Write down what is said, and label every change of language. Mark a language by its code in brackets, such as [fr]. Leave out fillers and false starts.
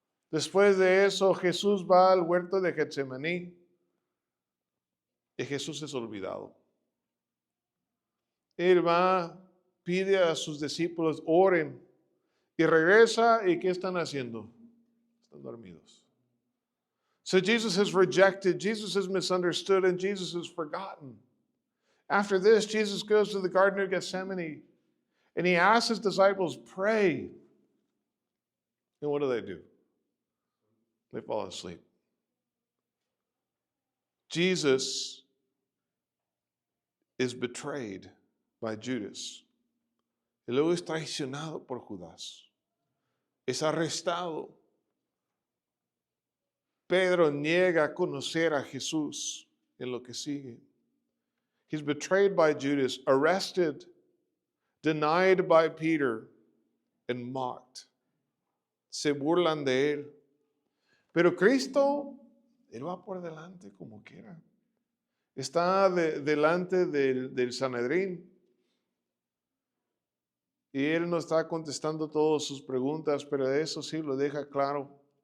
[es] Después de eso, Jesús va al huerto de Getsemaní y Jesús es olvidado. Él va, pide a sus discípulos, oren, y regresa, ¿y qué están haciendo? Están dormidos. [en] So Jesus is rejected, Jesus is misunderstood, and Jesus is forgotten. After this, Jesus goes to the Garden of Gethsemane, and he asks his disciples, pray. And what do? They fall asleep. Jesus is betrayed by Judas. [es] Y luego es traicionado por Judas. Es arrestado. Pedro niega conocer a Jesús en lo que sigue. [en] He's betrayed by Judas, arrested, denied by Peter, and mocked. [es] Se burlan de él. Pero Cristo, él va por delante como quiera. Está delante del Sanedrín. Y él no está contestando todas sus preguntas, pero eso sí lo deja claro.